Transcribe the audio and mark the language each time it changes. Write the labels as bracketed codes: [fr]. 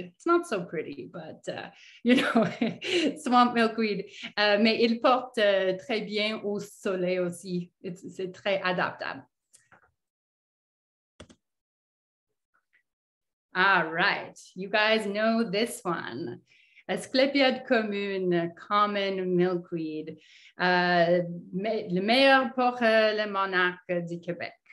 [en] It's not so pretty, but, you know, swamp milkweed. [fr] Mais il porte très bien au soleil aussi. C'est très adaptable. [en] All right, you guys know this one. [fr] Asclepiade commune, [en] common milkweed. [fr] Le meilleur pour le monarque du Québec.